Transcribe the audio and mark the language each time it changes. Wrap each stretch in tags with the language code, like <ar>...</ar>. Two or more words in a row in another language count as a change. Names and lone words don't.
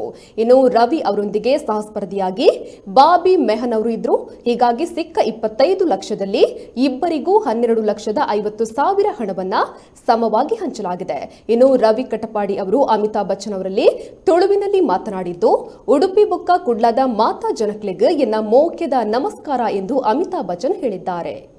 <kn>ಇನ್ನು ರವಿ ಅವರೊಂದಿಗೆ ಸಹಸ್ಪರ್ಧಿಯಾಗಿ ಬಾಬಿ ಮೆಹನ್ ಅವರು ಇದ್ರು. ಹೀಗಾಗಿ ಸಿಕ್ಕ 25 ಲಕ್ಷದಲ್ಲಿ ಇಬ್ಬರಿಗೂ 12,50,000 ಹಣವನ್ನ ಸಮವಾಗಿ ಹಂಚಲಾಗಿದೆ. ಇನ್ನು ರವಿ ಕಟಪಾಡಿ ಅವರು ಅಮಿತಾಬ್ ಬಚ್ಚನ್ ಅವರಲ್ಲಿ ತುಳುವಿನಲ್ಲಿ ಮಾತನಾಡಿದ್ದು,</kn> <tcy>ಉಡುಪಿ ಬೊಕ್ಕ ಕುಡ್ಲದ ಮಾತಾ ಜನಕ್ಲೆಗ್ ಎನ್ನ ಮೋಕ್ಯದ ನಮಸ್ಕಾರ</tcy> <kn>ಎಂದು ಅಮಿತಾಬ್ ಬಚ್ಚನ್ ಹೇಳಿದ್ದಾರೆ.</kn>